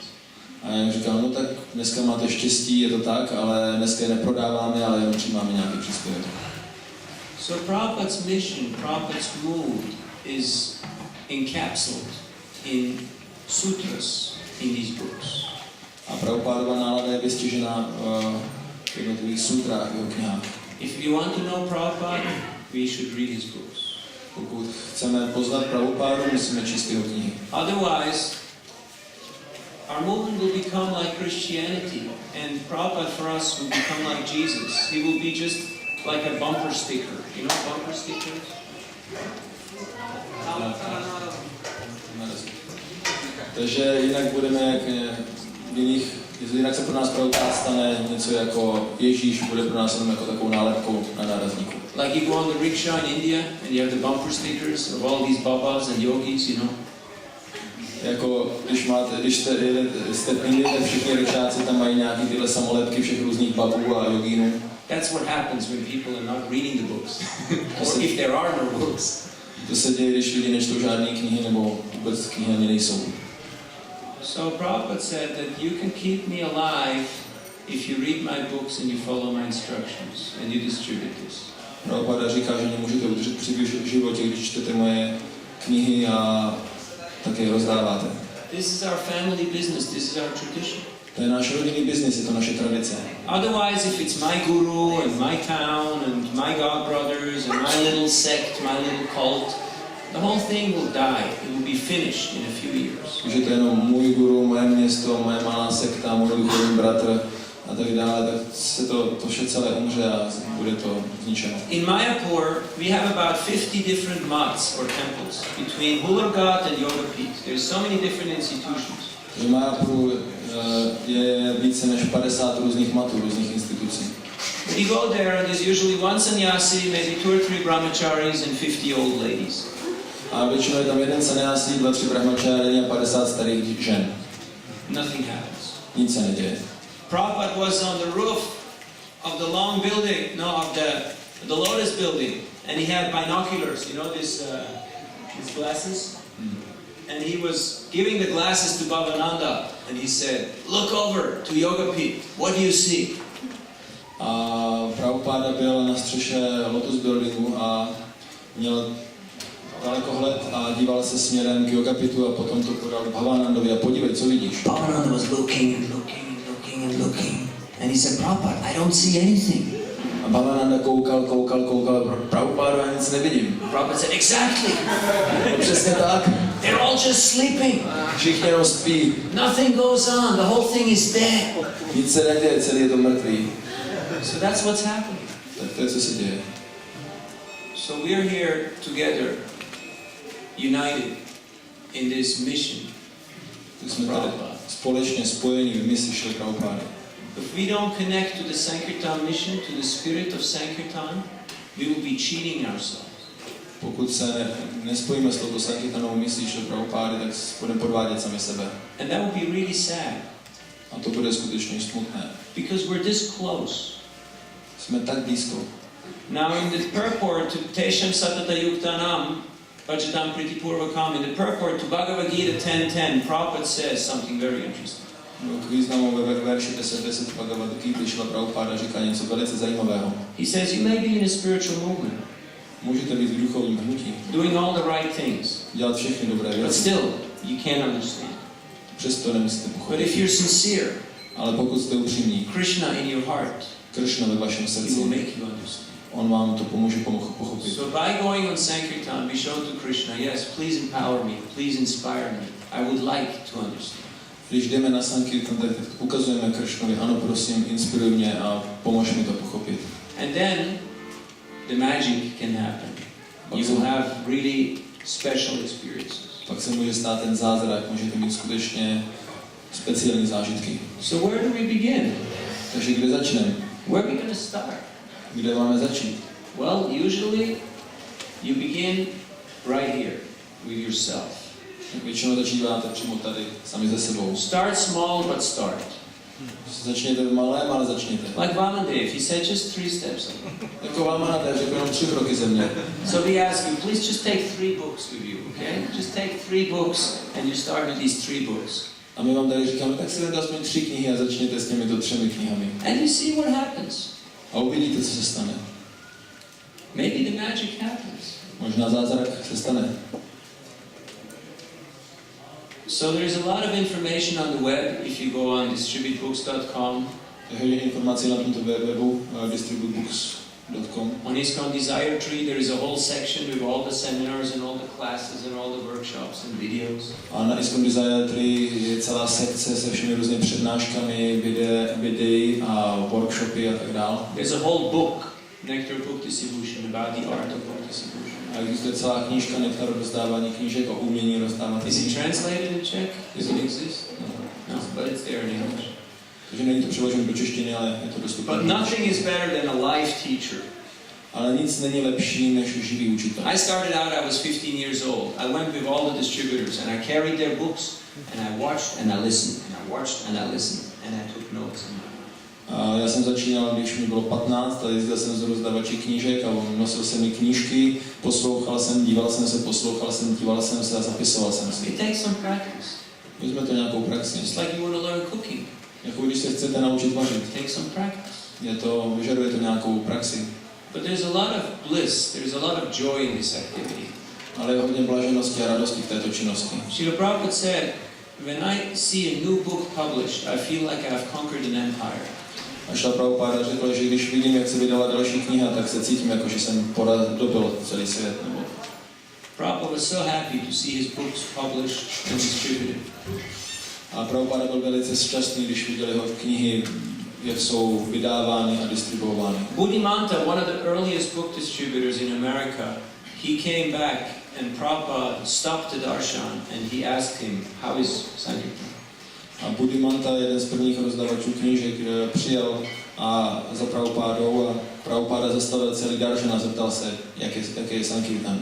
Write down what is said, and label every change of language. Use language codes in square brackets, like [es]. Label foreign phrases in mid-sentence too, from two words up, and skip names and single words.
[cs] A já jim říkám, no tak dneska máte štěstí, je to tak, ale dneska je neprodáváme, ale jenom přijímáme nějaký příspěvek. [en] So Prabhupada's mission, Prabhupada's mood is encapsulated in sutras in these books. [cs] A Prabhupádova nálada je vystižena v jednotlivých sutrách, v jeho knihách. [en] If you want to know Prabhupada, we should read his books. [cs] Pokud chceme poznat Prabhupádu, musíme číst jeho knihy. [en] Otherwise, our movement will become like Christianity, and Prabhupada for us will become like Jesus. He will be just like a bumper sticker. You know bumper stickers? [cs] Takže jinak budeme jak jinak se pro nás Prabhupád stane něco jako Ježíš, bude pro nás jenom jako takovou nálepkou na nárazníku. [en] Like you go on the rickshaw in India and you have the bumper stickers of all these babas and yogis, you know. [cs] Jako když jste v Indii, tak všichni rikšáci tam mají nějaký tyhle samolepky všech různých babů a jogínů. [en] That's what happens when people are not reading the books, or if there are no books. [cs] To se děje, když lidi nečtou žádné knihy nebo vůbec knihy ani nejsou. [en] So Prabhupada said that you can keep me alive if you read my books and you follow my instructions and you distribute this. [cs] Prabhupada říká, že mě můžete udržet při životě, když čtete moje knihy a také je rozdáváte. [en] This is our family business, this is our tradition. [cs] To je náš rodinný biznis, je to naše tradice. [en] Otherwise, if it's my guru and my town and my godbrothers and my little sect, my little cult, the whole thing will die. It will be finished in a few years. [cs] Když je to jenom můj guru, moje město, moje malá sekta, můj duchovní bratr a tak dále, tak se to vše celé umře a bude to zničeno. [en] In Mayapur, we have about 50 different mats or temples between Hulurghat and Yogapith. There's so many different institutions. [cs] V Mayapuru je více než 50 různých matů, různých institucí. [en] You go there and there's usually one sannyasi, maybe 2 or 3 brahmacharis and 50 old ladies. [cs] A většinou je tam jeden sannyasi, 2-3 brahmačáry a 50 starých žen. [en] Nothing happens. [cs] Nic se neděje. [en] Prabhupada was on the roof of the long building, of the lotus building, and he had binoculars, these glasses. And he was giving the glasses to Bhavananda, and he said, "Look over to Yogapith. What do you see?" [cs] A Prabhupada byl na střeše Lotus buildingu a měl dalekohled a díval se směrem k Yogapitu a potom to podal Bhavanandovi a podívej, co vidíš. [en] Bhavananda was looking and looking and looking and looking, and he said, "Prabhupada, I don't see anything." [cs] A Bhavananda koukal, Prabhupada, já nic nevidím. [en] Prabhupada said, "Exactly. [cs] Přesně tak. [en] They're all just sleeping. [cs] Všichni jenom spí. [en] Nothing goes on. The whole thing is dead." [cs] Nic se neděje, celý je to mrtvý. [en] So that's what's happening. [cs] Tak to je, co se děje. [en] So we're here together, united in this mission. [cs] Jsme tady společně spojení v misi Šrila Prabhupády. [en] If we don't connect to the Sankirtan mission, to the spirit of Sankirtan, we will be cheating ourselves. [cs] Pokud se nespojíme s touto Sankirtanovou misí Šrila Prabhupády, tak budeme podvádět sami sebe. [en] And that will be really sad. [cs] A to bude skutečně smutné. [en] Because we're this close. [cs] Jsme tak blízko. [en] Now in the purport to [sa] तेषां सतत युक्तानां, भजतां प्रीतिपूर्वकम्, [en] in the purport to Bhagavad Gita 10:10, Prabhupada says something very interesting. [cs] K významu ve verši 10.10 Bhagavad Gita Šrila Prabhupáda říká něco velice zajímavého. [en] He says you may be in a spiritual movement, [cs] Můžete být v duchovním hnutí, [en] doing all the right things, [cs] dělat všechny dobré [en] but [cs] věci, [en] still you can't understand. [cs] přesto nemusíte [en] But [cs] pochopit. [en] if you're sincere, [cs] Ale pokud jste upřímní, [en] Krishna in your heart, [cs] Krishna ve vašem [en] he will [cs] srdci, [en] make you understand. [cs] on vám to pomůže pochopit. [en] So by going on Sankirtan, we show to Krishna, yes, please empower me, please inspire me. I would like to understand. [cs] Když jdeme na Sankirtan, tak ukazujeme Krishnovi, ano, prosím, inspiruj mě a pomož mi to pochopit. [en] And then the magic can happen. You will have really special experiences. [cs] Pak se může stát ten zázrak, můžete mít skutečně speciální zážitky. [en] So where do we begin? [cs] Takže kde začneme? [en] Where are we going to start? [cs] Kde máme začít? [en] Well, usually you begin right here with yourself. [cs] Tak většinou začínáte přímo tady, sami ze sebou. [en] Start small, but start. [cs] Začněte v malém, ale začněte. [en] Like Vamandev, he said just 3 steps. [cs] Jako vám máte, řekl jenom 3 kroky ze mě. [en] So we ask you, please just take 3 books with you, okay? Just take 3 books and you start with these 3 books. [cs] A my vám tady říkáme, tak si vezměte aspoň 3 knihy a začněte s těmito 3 knihami. [en] And you see what happens. [cs] A uvidíte, co se stane. [en] Maybe the magic happens. [cs] Možná zázrak se stane. [en] So there's a lot of information on the web if you go on distributebooks.com. [cs] Je hodně informací na tomto webu distributebooks.com. [en] On ISKCON Desire Tree there is a whole section with all the seminars and all the classes and all the workshops and videos. [cs] A na ISKCON Desire Tree je celá sekce se všemi různými přednáškami, videí a workshopy a tak dále. [en] There's a whole book, Nectar Book Distribution, about the art of book distribution. [cs] A existuje celá knížka Nektar rozdávání knížek o umění rozdávat. [en] Is it translated in Czech? Does it exist? No, but it's there in English. [cs] Takže není to přeloženo do češtiny, ale je to dostupné. [en] But nothing is better than a live teacher. [cs] Ale nic není lepší než živý učitel. [en] I started out, I was 15 years old. I went with all the distributors and I carried their books and I watched and I listened and I watched and I listened and I took notes. [cs] A já jsem začínal, když mi bylo 15 a jezdil jsem z rozdávači knížek a nosil jsem mi knížky, poslouchal jsem, díval jsem se, poslouchal jsem, díval jsem se a zapisoval jsem si. [en] It takes some practice. [cs] Vezme to nějakou praxi. [en] Just like you want to learn cooking. [cs] Jako když se chcete naučit vařit. [en] It takes some practice. [cs] Vyžaduje to nějakou praxi. [en] But there's a lot of bliss, there's a lot of joy in this activity. [cs] Ale je hodně blaženosti a radosti v této činnosti. [en] Srila Prabhupada said, when I see a new book published, I feel like I've conquered an empire. [cs] A Šla Prabhupáda řekl, že když vidím, jak se vydala další kniha, tak se cítím, jako že jsem dobil celý svět. Nebo... [en] Prabhupada was so happy to see his books published and distributed. [cs] A Prabhupáda byl velice šťastný, když viděl jeho knihy, jak jsou vydávány a distribuovány. [en] Buddhimanta, one of the earliest book distributors in America, he came back and Prabhupada stopped the darshan and he asked him, how is Sankirtan? [cs] A Buddhimanta, jeden z prvních rozdavačů knížek, přijel a za Prabhupádou a Prabhupáda zastavil celý darshan a zeptal se, jaký je Sankirtan.